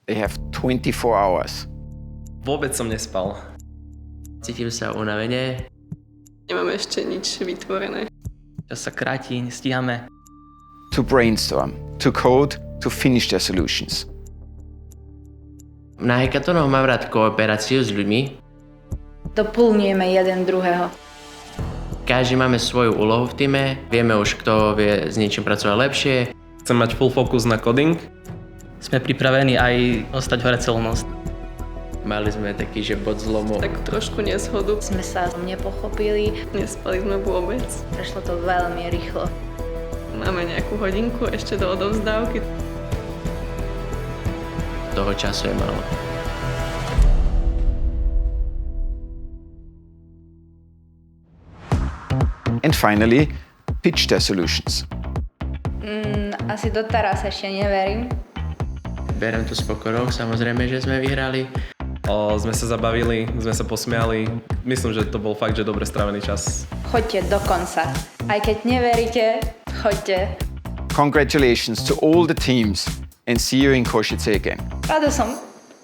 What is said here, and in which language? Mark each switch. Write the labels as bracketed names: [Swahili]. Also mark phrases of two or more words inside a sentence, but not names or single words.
[English] They have 24 hours. [Slovak] Vôbec som nespal. Cítim sa unavene. Nemáme ešte nič vytvorené. Čas sa kráti, nestíhame. [English] To brainstorm, to code, to finish their solutions. [Slovak] Na hackathonoch mám rád kooperáciu s ľuďmi. Doplňujeme jeden druhého. Každý máme svoju úlohu v týme, vieme už, kto vie s niečím pracovať lepšie. Chcem mať [English] full focus [Slovak] na coding. Sme pripravení aj ostať hore celú noc. Mali sme taký, že bod zlomu. Tak trošku neshodu. Sme sa nepochopili, Nespali sme vôbec. prešlo to veľmi rýchlo. Máme nejakú hodinku ešte do odovzdávky. Toho času je málo. [English] And finally, pitch their solutions. [Slovak] Asi doteraz ešte neverím. Berem to s pokorou, samozrejme, že sme vyhrali. Sme sa zabavili, sme sa posmiali. Myslím, že to bol fakt, že dobre strávený čas. Choďte do konca. Aj keď neveríte, choďte. [English] Congratulations to all the teams and see you in Košice again. [Slovak] Rada som.